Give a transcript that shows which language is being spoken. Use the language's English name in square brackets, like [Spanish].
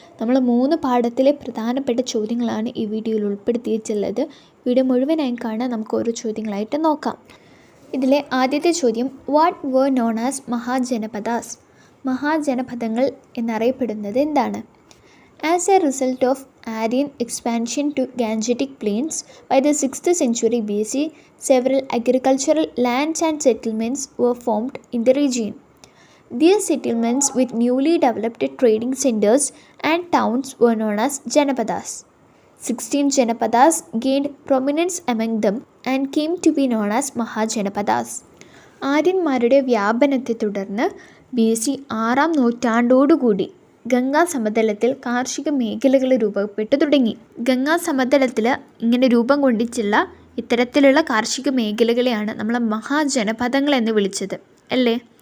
[Malayalam] നമ്മൾ 3 പാഠത്തിലെ പ്രധാനപ്പെട്ട ചോദ്യങ്ങളാണ് ഈ വീഡിയോയിൽ ഉൾപ്പെടുത്തിയിട്ടുള്ളത്. വീഡിയോ മുഴുവനായി കാണാൻ നമുക്ക് ഓരോ ചോദ്യങ്ങളായിട്ട് നോക്കാം. ഇതിലെ ആദ്യത്തെ ചോദ്യം, [English] What were known as mahajanapadas? [Malayalam] മഹാജനപദങ്ങൾ എന്നറിയപ്പെടുന്നത് എന്താണ്? [English] As a result of Aryan expansion to Gangetic plains by the 6th century BC, several agricultural lands and settlements were formed in the region. These settlements with newly developed trading centers and towns were known as Janapadas. 16 Janapadas gained prominence among them and came to be known as Mahajanapadas. [Malayalam] ആര്യന്മാരുടെ വ്യാപനത്തെ തുടർന്ന് BC 6ാം നൂറ്റാണ്ടോടുകൂടി Ganga സമതലത്തിൽ കാർഷിക മേഖലകൾ രൂപപ്പെട്ടു തുടങ്ങി. ഗംഗാ സമതലത്തിൽ ഇങ്ങനെ രൂപം കൊണ്ടിട്ടുള്ള ഇത്തരത്തിലുള്ള കാർഷിക മേഖലകളെയാണ് നമ്മൾ മഹാജനപദങ്ങൾ എന്ന് വിളിച്ചത് അല്ലേ?